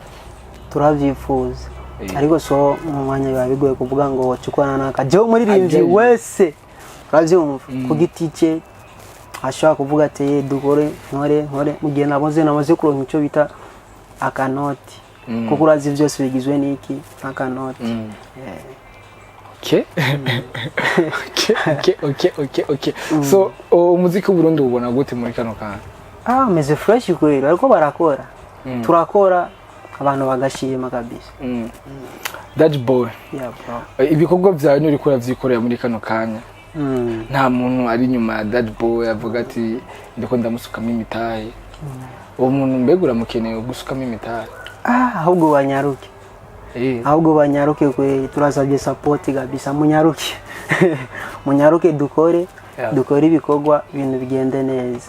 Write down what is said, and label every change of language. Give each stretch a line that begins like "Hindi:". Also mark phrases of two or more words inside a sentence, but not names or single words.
Rundi: turavyifuza ariko so mu mwanya biba bigoye kuvuga ngo wacukwana naka je umuririmbyi wese uravyumva ku giti cye ashaka kuvuga ati dukore nkore mugihe namaze kuronka ico bita akanoti kuko urazi byose bigizwe n'iki akanoti Okay. So umuziki w'Uburundi ubona gute muri kano kana? Meze fresh kweli ariko barakora. Turakora abantu bagashima kabisa. That boy.
English: Yeah bro.
Rundi: Ibikorwa byawe uri kora vyikorera muri kano kanya. Nta muntu ari nyuma ya that boy avuga ati ndiko ndamusukamo imitahe. Uwo muntu mbegura mukeneye gusukamo imitahe. Ahubwo banyaruke. Ahubwo banyaruke kwe turasabye support kabisa munyaruke. Munyaruke dukore ibikorwa ibintu bigende neza.